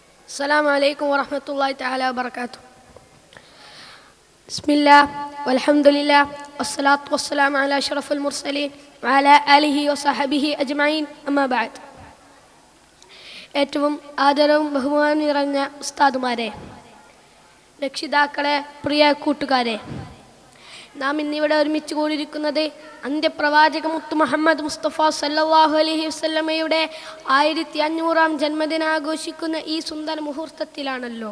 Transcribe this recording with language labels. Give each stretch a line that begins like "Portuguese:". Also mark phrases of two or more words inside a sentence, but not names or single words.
Arabic: السلام عليكم ورحمة الله تعالى وبركاته. بسم الله والحمد لله والصلاة والسلام على أشرف المرسلين وعلى آله وصحبه أجمعين أما بعد.
Malayalam: ഏറ്റവും ആദരവും ബഹുമാനവും നിറഞ്ഞ ഉസ്താദുമാരെ, രക്ഷിതാക്കളെ, പ്രിയ കൂട്ടുകാരെ, നാം ഇന്നിവിടെ ഒരുമിച്ച് കൂടിയിരിക്കുന്നത് അന്ത്യപ്രവാചക മുത്ത് മുഹമ്മദ് മുസ്തഫ
Arabic: صلى الله عليه وسلم
Malayalam: 1500-ാം ജന്മദിനം ആഘോഷിക്കുന്ന ഈ സുന്ദര മുഹൂർത്തത്തിലാണല്ലോ.